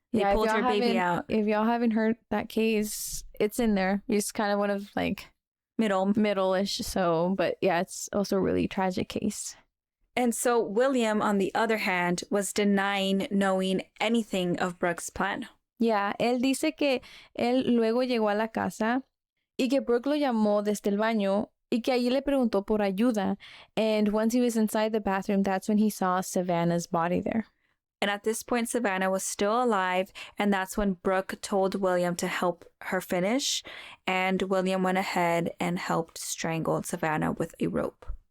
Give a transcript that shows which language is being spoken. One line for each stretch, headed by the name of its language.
English: They pulled her baby out. If y'all haven't heard that case, it's in there. It's kind of one of like middle-ish. So, but yeah, it's also a really tragic case. And so William, on the other hand, was denying knowing anything of Brooke's plan.
Spanish: Yeah, él dice que él luego llegó a la casa y que Brooke lo llamó desde el baño y que allí le preguntó por ayuda.
English: And once he was inside the bathroom, that's when he saw Savanna's body there. And at this point, Savanna was still alive, and that's when Brooke told William to help her finish, and William went ahead and helped strangle Savanna with a rope.